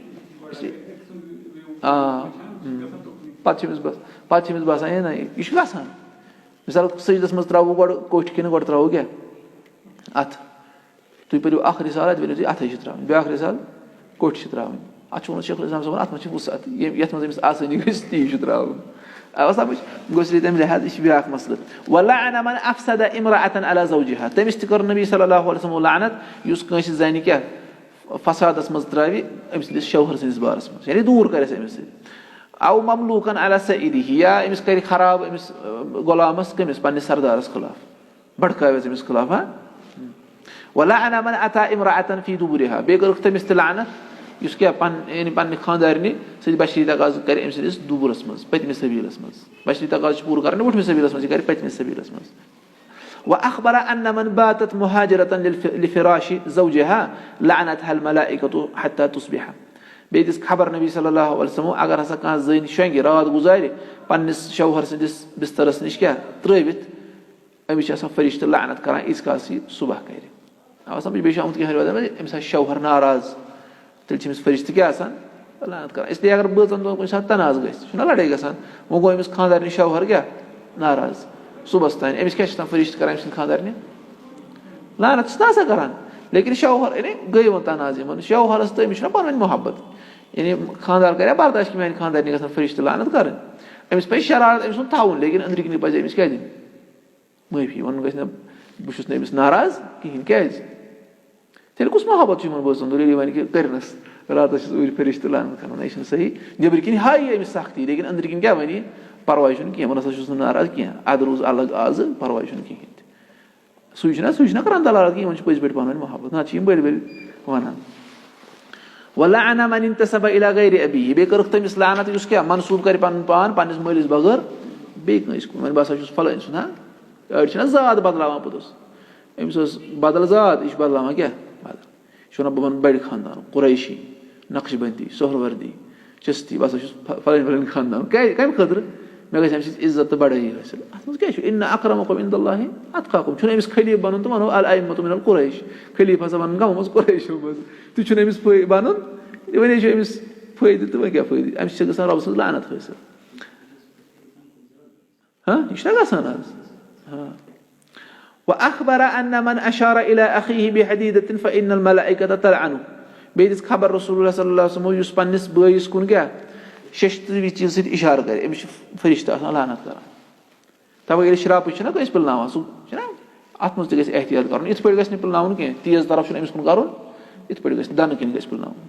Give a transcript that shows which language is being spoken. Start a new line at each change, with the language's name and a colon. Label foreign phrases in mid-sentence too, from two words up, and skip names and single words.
Kashmiri: پَتہٕ چھِ أمِس باسان ہے نہ یہِ چھُ گژھان مِثال سٔجدَس منٛز ترٛاوو گۄڈٕ کوٚٹھۍ کِنہٕ گۄڈٕ ترٛاوو کیٛاہ اَتھٕ تُہۍ پٔرِو اکھ رِسالہ اَتہِ ؤنِو تُہۍ اَتھَے چھِ ترٛاوٕنۍ بیٛاکھ رِسال کوٚٹھۍ چھِ ترٛاوٕنۍ اَتھ چھُ ووٚنمُت شیخ الاسلام صٲبن اَتھ منٛز چھِ وُسعت یَتھ منٛز أمِس آسٲنی گژھِ تی چھُ ترٛاوُن آو سَمٕجھ گوٚژھ تَمہِ لحاظ یہِ چھِ بیٛاکھ مسلہٕ
Arabic: وَلَعَنَ مَنْ أَفْسَدَ امرأةً عَلَى زَوْجِهَا
Kashmiri: تٔمِس تہِ کٔر نبی
Arabic: صلی اللہ علیہ وسلم
Kashmiri: لعنت یُس کٲنٛسہِ زَنہِ کیٛاہ فسادَس منٛز ترٛاوِ أمۍ سٕنٛدِس شوہر سٕنٛدِس بارَس منٛز یعنی دوٗر کَرٮ۪س أمِس سۭتۍ
Arabic: اَو مملوٗکَن عَلَى سَعِیدِهِ
Kashmiri: یا أمِس کَرِ خراب أمِس غلامَس کٔمِس پنٛنِس سردارَس خٕلاف بَڑکاوٮ۪س أمِس خٕلاف
Arabic: وَلَعَنَ مَنْ أَتَىٰ امرأةً فِی دُبُرِهَا
Kashmiri: بیٚیہِ کٔرٕکھ تٔمِس تہِ لعنت یُس کیٛاہ یعنی پنٛنہِ خانٛدارنہِ سۭتۍ بشری تقاضہٕ کَرِ أمۍ سٕنٛدِس دُبرَس منٛز پٔتمِس سبیٖلَس منٛز بشری تقاضہٕ چھِ پوٗرٕ کَران وٕٹھمِس سبیٖلَس منٛز یہِ کَرِ پٔتمِس سبیٖلَس منٛز
Arabic: وَأَخْبَرَ أَنَّ مَنْ بَاتَتْ مُہَاجِرَةً لِفِرَاشِ زَوْجِهَا لَعَنَتْهَا الْمَلَائِكَةُ حَتَّىٰ تُصْبِحَ
Kashmiri: بیٚیہِ دِژ خبر نبی
Arabic: صلی اللہ علیہ وسلم
Kashmiri: اگر ہسا کانٛہہ زٔنۍ شۄنٛگہِ رات گُزارِ پنٛنِس شوہر سٕنٛدِس بِسترَس نِش کیٛاہ ترٛٲوِتھ أمِس چھِ آسان فرِشتہٕ لعنت کَران ییٖتِس کالَس یہِ صُبح کَرِ آو سَمٕجھ بیٚیہِ چھُ آمُت کینٛہہ رِوایتَن منٛز أمِس آسہِ شوہر ناراض تیٚلہِ چھِ أمِس فرِشتہٕ کیٛاہ آسان لعنت کَران اِسلیے اگر بٲژَن دۄہَن کُنہِ ساتہٕ تناز گژھِ چھُنہ لڑٲے گژھان وۄنۍ گوٚو أمِس خانٛدارنہِ شوہر کیٛاہ ناراض صُبحَس تانۍ أمِس کیٛاہ چھِ آسان فرِشتہٕ کَران أمۍ سٕنٛدِ خانٛدارنہِ لعنت چھِنہ آسان کَران لیکِن شوہر یعنی گٔے وۄنۍ تناز یِمَن شوہرَس تہٕ أمِس چھُنہ پانہٕ ؤنۍ محبت یعنی خانٛدار کَرِ ہا برداش کہِ میٛانہِ خانٛدارنہِ گژھن فرِشتہٕ لعنت کَرٕنۍ أمِس پَزِ شرارت أمۍ سُنٛد تھاوُن لیکِن أنٛدرۍ کِنی پَزِ أمِس کیٛاہ دِنۍ معٲفی وَنُن گژھِ نہٕ بہٕ چھُس نہٕ أمِس ناراض کِہیٖنۍ کیٛازِ تیٚلہِ کُس محبت چھُ یِمن بٲژن دۄہ ییٚلہِ وَنہِ کہِ کٔرنَس راتَس چھُس اوٗرۍ فرِشتہٕ لعنت کَرُن یہِ چھُنہٕ صحیح نیٚبرۍ کِنۍ ہایی أمِس سختی لیکِن أنٛدرۍ کِنۍ کیٛاہ وَنہِ یہِ پَرواے چھُنہٕ کینٛہہ بہٕ نہ سا چھُس نہٕ ناراض کینٛہہ اَدٕ روٗز الگ آزٕ پَرواے چھُنہٕ کِہیٖنۍ تہِ سُے چھُنہ کَران دلالت کہِ یِمن چھُ پٔزۍ پٲٹھۍ پانہٕ ؤنۍ محبت نَتہٕ چھِ یِم بٔلۍ بٔلۍ وَنان
Arabic: وَلَعَنَ مَنِ انتَسَبَ إِلَىٰ غَيْرِ أَبِيهِ
Kashmiri: بیٚیہِ کٔرٕکھ تٔمِس لعنت یُس کیٛاہ منسوٗب کَرِ پَنُن پان پنٛنِس مٲلِس بغٲر بیٚیہِ کٲنٛسہِ کُن وۄنۍ بہٕ ہسا چھُس فلٲنۍ سُنٛد ہا أڑۍ چھِنہ زاد بدلاوان پوٚتُس أمِس ٲس بدل زاد یہِ چھُ بدلاوان کیٛاہ بدل یہِ چھُ وَنان بہٕ بَنہٕ بَڑِ خاندانُک قُریشی نقش بندی سہروردی چِستی بہٕ ہسا چھُس فلٲنۍ فلٲنۍ خاندانُک کیٛازِ کَمہِ خٲطرٕ مےٚ گژھِ اَمہِ سۭتۍ عزت تہٕ بڑٲیی حٲصِل اَتھ منٛز کیٛاہ چھُ
Arabic: اِنَّ اَکرَمَکُم عِندَ اللہِ اَتقاکُم
Kashmiri: چھُنہٕ أمِس خلیٖف بَنُن تہٕ وَنو
Arabic: الأئمة من القُریش
Kashmiri: خلیٖف ہسا وَنُن کَمو منٛز قُریشو منٛز تہِ چھُنہٕ أمِس بَنُن وۄنۍ چھُ أمِس فٲیدٕ تہٕ وۄنۍ کیٛاہ فٲیدٕ اَمہِ سۭتۍ چھِ گژھان رۄبہٕ سٕنٛز لعنت حٲصِل یہِ چھُنہ گژھان آز
Arabic: وَأَخْبَرَ أَنَّ مَنْ أَشَارَ إِلَىٰ أَخِيهِ بِحَدِيدَةٍ فَإِنَّ الْمَلَائِكَةَ تَلْعَنُهُ
Kashmiri: بیٚیہِ دِژ خبر
Arabic: رسول اللہ صلی اللہ علیہ وسلم
Kashmiri: یُس پنٛنِس بٲیِس کُن کیٛاہ شیشتٕرِ چیٖزٕ سۭتۍ اِشارٕ کَرِ أمِس چھِ فرشتہٕ آسان لعنت کَران تَوَے ییٚلہِ شرٛاپٕچ چھِنہ کٲنٛسہِ پِلناوان سُہ چھُنہ اَتھ منٛز تہِ گژھِ احتِیاط کَرُن یِتھ پٲٹھۍ گژھِ نہٕ پِلناوُن کینٛہہ تیز طرف چھُنہٕ أمِس کُن کَرُن یِتھ پٲٹھۍ گژھِ نہٕ دَنہٕ کِنۍ گژھِ پِلناوُن